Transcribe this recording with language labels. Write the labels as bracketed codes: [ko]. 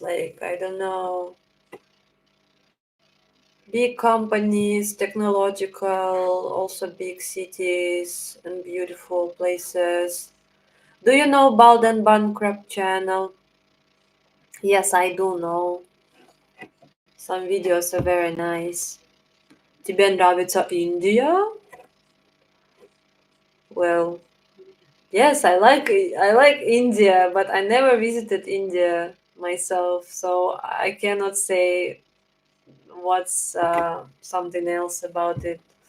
[en] Like, I don't know, big companies, technological, also big cities and beautiful places. Do you know Baldan Bankrupt channel? Yes, I do know. Some videos are very nice. [ru] Тебе нравится India? [en] Well, yes, I like India, but I never visited India myself, so I cannot say what's something else about it.